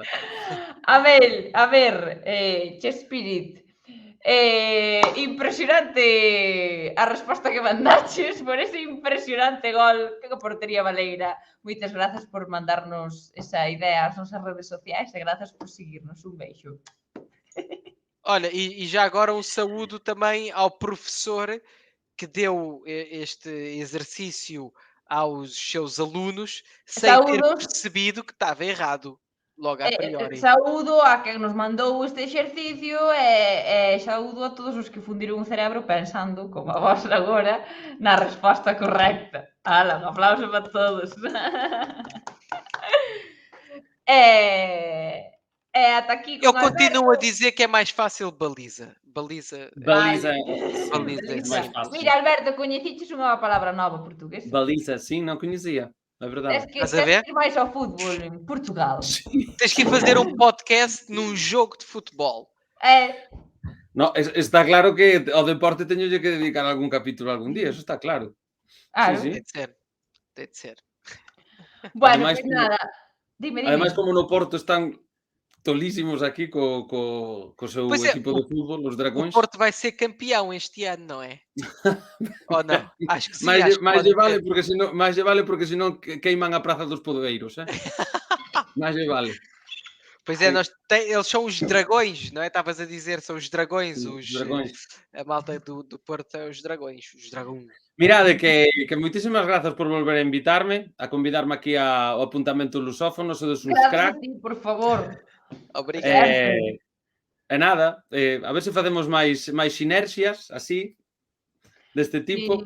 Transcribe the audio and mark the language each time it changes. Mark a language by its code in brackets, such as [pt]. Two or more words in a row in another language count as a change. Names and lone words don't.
[gl] A ver, Chespirit. Impresionante a resposta que mandaches por ese impresionante gol. Que portería Baleira. Moitas grazas por mandarnos esa idea ás nosas redes sociais e grazas por seguirnos. [pt] Un beijo. Olha, e já agora um saúdo também ao professor que deu este exercício aos seus alunos sem ter percebido que estava errado. Logo a priori. [gl] Saúdo a quen nos mandou este exercicio e saúdo a todos os que fundiron o cerebro pensando, como a vos agora, na resposta correcta. Ala, un aplauso para todos. E ata aquí... [pt] Eu continuo a dizer que é mais fácil baliza. [gl] Baliza é máis fácil. Mira, Alberto, coñeciches unha palabra nova portuguesa? Baliza, sim, non coñecía. É verdade. Tens que ir máis ao fútbol en Portugal. [pt] Tens que ir fazer um podcast num jogo de futebol. [gl] No, está claro que ao deporte teñolle que dedicar algún capítulo algún día, eso está claro. Sí. [pt] Tem de ser. [gl] Bueno, ademais, [es] pues nada. [gl] Dime. Ademais, como no Porto están tolísimos aquí co seu equipo de fútbol, os Dragões. [pt] O Porto vai ser campeão este ano, não é? Ou não? Acho que sim. [gl] Mais lle vale porque senón queiman a Praza dos Podoeiros, Mais lle vale. [pt] Pois é, eles são os dragões, não é? Estavas a dizer, são os dragões. Os dragões. A malta do Porto é os dragões. Os dragões. [gl] Mirade, que moitísimas grazas por volver a invitarme, a convidarme aquí ao apuntamento lusófono, sodes uns crack. Por favor. [pt] Obrigado. [gl] E nada, a ver se facemos máis sinerxias, así, deste tipo.